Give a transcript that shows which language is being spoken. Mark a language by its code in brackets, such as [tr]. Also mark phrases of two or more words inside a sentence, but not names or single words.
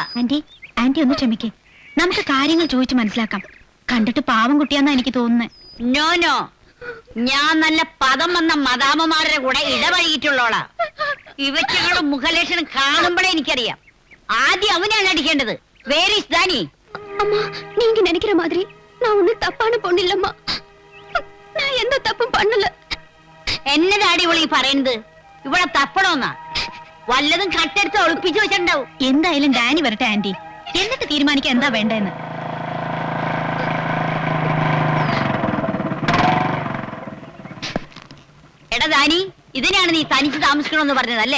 [ml] ആന്റി ആന്റി ഒന്ന് ക്ഷമിക്കേ, നമുക്ക് കാര്യങ്ങൾ ചോദിച്ചു മനസ്സിലാക്കാം. കണ്ടിട്ട് പാവം കുട്ടിയാന്നാ എനിക്ക് തോന്നുന്നത്. [en] no no, [ml] ഞാൻ നല്ല പദം വന്ന മദാമ്മമാരുടെ കൂടെ ഇടപഴകിയിട്ടുള്ളോളാ. ഇവറ്റകളുടെ മുഖലക്ഷണം കാണുമ്പോഴേ എനിക്കറിയാം. ആദ്യം അവനാണ് അടിക്കേണ്ടത്. [en] where is [ml] ദാനി? [ta] அம்மா நீங்க நினைக்கிற மாதிரி நான் ஒண்ணு தப்பான பொண்ணு இல்லம்மா. நான் எந்த தப்பும் பண்ணல. [ml] എന്നതാടി ഇവളീ പറയുന്നത്? ഇവിടെ തപ്പണോന്നാ? വല്ലതും കട്ടെടുത്ത് ഒളിപ്പിച്ചു വെച്ചിട്ടുണ്ടാവും. എന്തായാലും ഡാനി വരട്ടെ ആന്റി, എന്നിട്ട് തീരുമാനിക്കാൻ എന്താ വേണ്ടെന്ന്. എടാ ദാനി, ഇതിനാണ് നീ തനിച്ച് താമസിക്കണമെന്ന് പറഞ്ഞതല്ലേ?